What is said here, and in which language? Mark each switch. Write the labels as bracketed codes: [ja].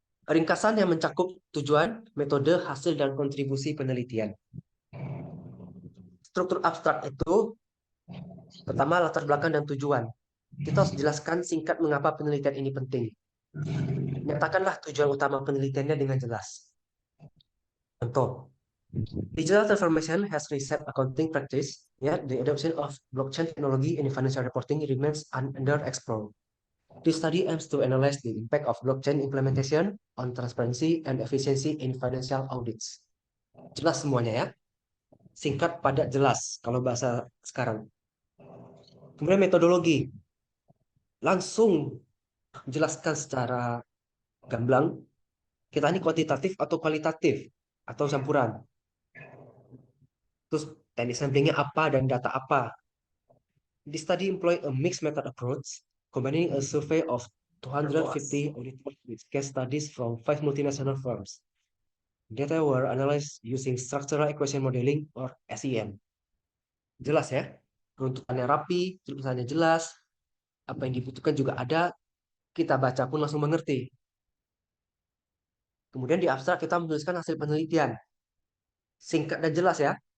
[id] Ringkasan yang mencakup tujuan, metode, hasil, dan kontribusi penelitian. Struktur abstrak itu pertama latar belakang dan tujuan. Kita harus jelaskan singkat mengapa penelitian ini penting. Nyatakanlah tujuan utama penelitiannya dengan jelas. [en] Contoh, digital transformation has reshaped accounting practice, yet the adoption of blockchain technology in financial reporting remains underexplored. This study aims to analyze the impact of blockchain implementation on transparency and efficiency in financial audits. [id] Jelas semuanya ya. Singkat, padat, jelas kalau bahasa sekarang. Kemudian metodologi. Langsung jelaskan secara gamblang, kita ini kuantitatif atau kualitatif atau campuran. Terus teknik samplingnya apa dan data apa. [en] This study employ a mixed method approach, combining a survey of 250 auditors with case studies from 5 multinational firms. Data were analyzed using structural equation modeling or SEM. [id] Jelas ya, runtutannya rapi, tulisannya jelas, apa yang dibutuhkan juga ada, kita baca pun langsung mengerti. Kemudian di abstrak kita menuliskan hasil penelitian. Singkat dan jelas ya.